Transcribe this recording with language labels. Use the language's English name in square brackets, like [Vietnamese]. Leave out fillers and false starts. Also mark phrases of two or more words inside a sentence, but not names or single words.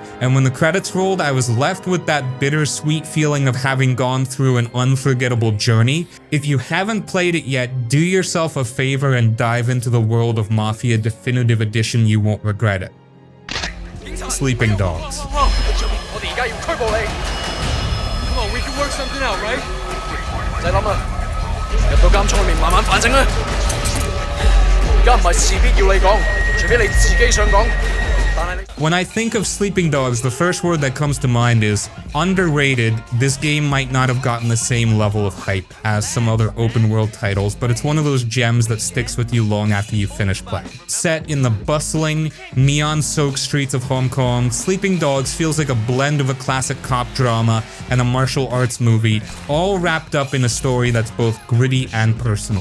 [English] And when the credits rolled, I was left with that bittersweet feeling of having gone through an unforgettable journey. If you haven't played it yet, do yourself a favor and dive into the world of Mafia Definitive Edition. You won't regret it. Sleeping Dogs. Come on, we can work something out, right? [Cantonese] 唔使諗啦，入到監倉裏面慢慢反省啦。而家唔係事必要你講，除非你自己想講。 [English] When I think of Sleeping Dogs, the first word that comes to mind is underrated. This game might not have gotten the same level of hype as some other open world titles, but it's one of those gems that sticks with you long after you finish playing. Set in the bustling, neon-soaked streets of Hong Kong, Sleeping Dogs feels like a blend of a classic cop drama and a martial arts movie, all wrapped up in a story that's both gritty and personal.